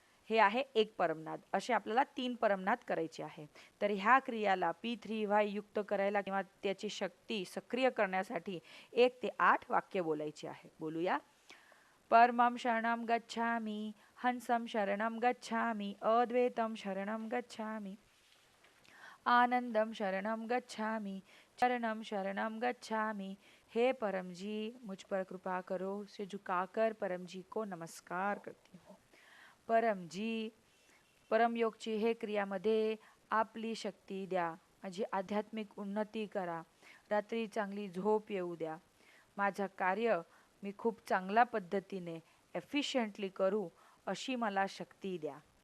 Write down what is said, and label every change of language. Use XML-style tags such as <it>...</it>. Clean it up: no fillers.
<mr>हे आहे एक परमनाद. असे आपल्याला 3 परमनाद करायचे आहे. तर ह्या क्रियाला P3Y युक्त करायला किंवा त्याची शक्ती सक्रिय करण्यासाठी 1 ते 8 वाक्य बोलायची आहे. बोलूया.</mr> <sa>परमं शरणं गच्छामि, हंसं शरणं गच्छामि, अद्वैतं शरणं गच्छामि, आनंदम शरणं गच्छामि, चरणम शरणं गच्छामि.</sa> <hi>हे परम जी, मुझ पर कृपा करो. से झुकाकर परम जी को नमस्कार करती हूँ.</hi> <mr>परम जी, परमयोगची हे क्रियामध्ये आपली शक्ती द्या. माझी आध्यात्मिक उन्नती करा. रात्री चांगली झोप येऊ द्या. माझं कार्य मी खूप चांगल्या पद्धतीने एफिशियंटली करू अशी मला शक्ती द्या.</mr>